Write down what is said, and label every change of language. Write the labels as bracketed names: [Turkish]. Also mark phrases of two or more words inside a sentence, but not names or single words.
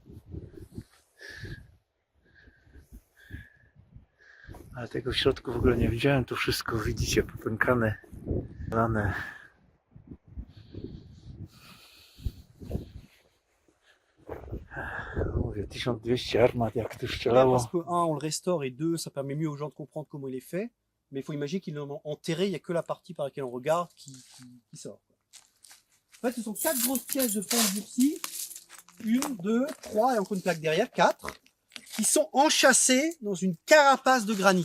[Polish] Ale tego w środku w ogóle nie widziałem. Tu wszystko widzicie popękane, lane. Mówię, 1200 armat, jak tu strzelało. [French] Parce que, un, on le restaure, et deux, ça permet mieux aux gens de comprendre comment il est fait. Mais il faut imaginer qu'ils l'ont enterré, il n'y a que la partie par laquelle on regarde qui sort. En fait, ce sont 4 grosses pièces de fonte durcie. 1, 2, 3, et encore une plaque derrière, 4. Qui sont enchâssées dans une carapace de granit.